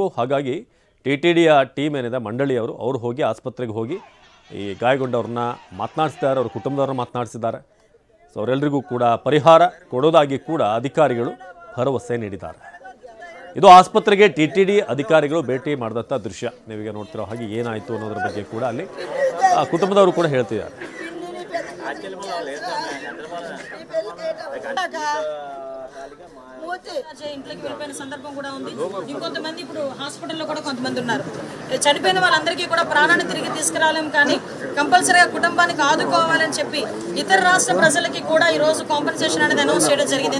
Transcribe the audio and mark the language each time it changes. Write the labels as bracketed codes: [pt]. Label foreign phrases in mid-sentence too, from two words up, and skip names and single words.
[kn] ಹಾಗಾಗಿ ಟಿಟಿಡಿಯ ಟೀಮ್ ಏನಿದೆ ಮಂಡಳಿಯವರು ಅವರು ಹೋಗಿ ಆಸ್ಪತ್ರೆಗೆ ಹೋಗಿ ಈ ಗಾಯಗೊಂಡವ್ರನ್ನ ಮಾತನಾಡಿಸಿದ್ದಾರೆ, ಅವ್ರ ಕುಟುಂಬದವ್ರನ್ನ ಮಾತನಾಡಿಸಿದ್ದಾರೆ. ಸೊ ಅವರೆಲ್ಲರಿಗೂ ಕೂಡ ಪರಿಹಾರ ಕೊಡೋದಾಗಿ ಕೂಡ ಅಧಿಕಾರಿಗಳು ಭರವಸೆ ನೀಡಿದ್ದಾರೆ. ಇದು ಆಸ್ಪತ್ರೆಗೆ ಟಿಟಿಡಿ ಅಧಿಕಾರಿಗಳು ಭೇಟಿ ಮಾಡಿದಂಥ ದೃಶ್ಯ ನೀವೀಗ ನೋಡ್ತಿರೋ ಹಾಗೆ ಏನಾಯಿತು ಅನ್ನೋದ್ರ ಬಗ್ಗೆ ಕೂಡ ಅಲ್ಲಿ ಕುಟುಂಬದವರು ಕೂಡ ಹೇಳ್ತಿದ್ದಾರೆ. [te] ఇంట్లోకి వెళ్ళిపోయిన సందర్భం కూడా ఉంది. ఇంకొంతమంది ఇప్పుడు హాస్పిటల్లో కూడా కొంతమంది ఉన్నారు. చనిపోయిన వాళ్ళందరికీ కూడా ప్రాణాన్ని తిరిగి తీసుకురాలేము, కానీ కంపల్సరీగా కుటుంబానికి ఆదుకోవాలని చెప్పి ఇతర రాష్ట్ర ప్రజలకి కూడా ఈ రోజు కాంపెన్సేషన్ అనేది అనౌన్స్ చేయడం జరిగింది.